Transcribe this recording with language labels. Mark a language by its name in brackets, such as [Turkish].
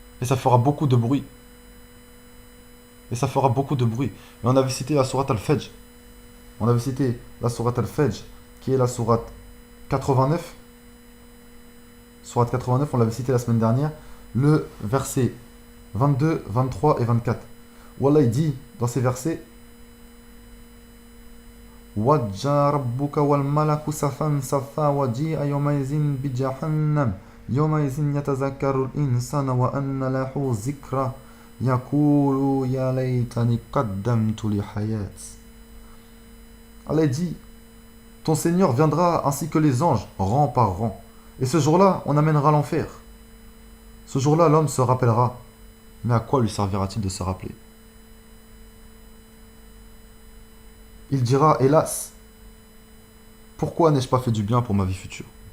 [French] Et ça fera beaucoup de bruit. Et ça fera beaucoup de bruit. Et on avait cité la sourate Al-Fajr. On avait cité la sourate Al-Fajr, qui est la sourate 89. Sourate 89, on l'avait cité la semaine dernière. Le verset 22, 23 et 24. Où Allah il dit dans ces versets [Arabic] وَجَّا رَبُّكَ وَالْمَلَكُ صَفًّا صَفًّا وَجِيءَ يَوْمَئِذٍ بِجَهَنَّمَ يَوْمَئِذٍ يَتَذَكَّرُ الْإِنسَانُ وَأَنَّى لَهُ الذِّكْرَى يَقُولُ يَا لَيْتَنِي قَدَّمْتُ لِحَيَاتِي. [French] Allah dit ton Seigneur viendra ainsi que les anges, rang par rang. Et ce jour-là, on amènera l'enfer. Ce jour-là, l'homme se rappellera. Mais à quoi lui servira-t-il de se rappeler? Il dira, hélas, pourquoi n'ai-je pas fait du bien pour ma vie future?